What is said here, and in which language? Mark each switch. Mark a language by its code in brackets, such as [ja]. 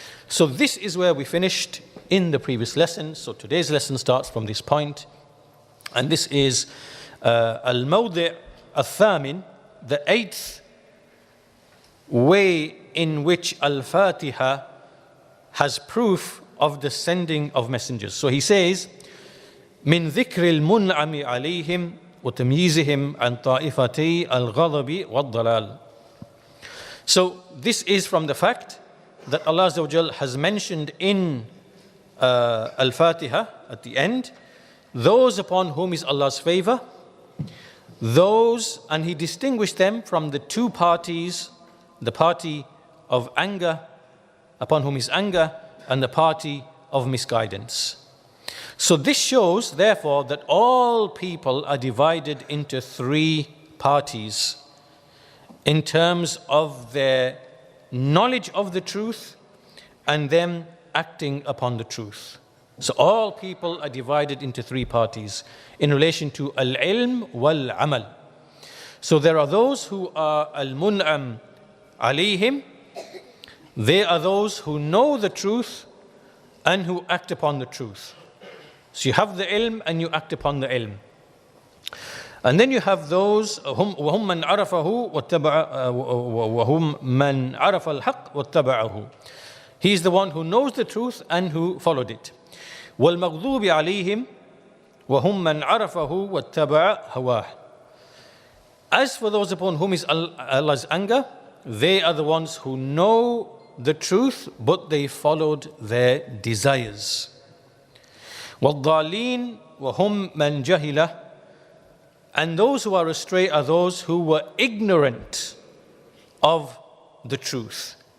[en] So this is where we finished in the previous lesson. So today's lesson starts from this point. And this is al-mawdi' al-thamin, the 8th way in which al-Fatiha has proof of the sending of messengers. So he says, [ar] من ذكر المنعم عليهم وتمييزهم عن طائفتي الغضب والضلال. [en] So this is from the fact that Allah Azza wa Jal has mentioned in Al-Fatiha at the end, those upon whom is Allah's favor, those, and He distinguished them from the 2 parties, the party of anger, upon whom is anger, and the party of misguidance. So this shows, therefore, that all people are divided into 3 parties in terms of their knowledge of the truth and them acting upon the truth. So all people are divided into 3 parties in relation to al-ilm wal-amal. So there are those who are al-mun'am alayhim. They are those who know the truth and who act upon the truth. So you have the ilm and you act upon the ilm. And then you have those [ar] وهم من عرفه وهم من عرف الحق واتبعه. [en] He is the one who knows the truth and who followed it. [ar] والمغضوب عليهم وهم من عرفه واتبع هواه. [en] As for those upon whom is Allah's anger, they are the ones who know the truth, but they followed their desires. [ar] والضالين وهم من جهله. [en] And those who are astray are those who were ignorant of the truth.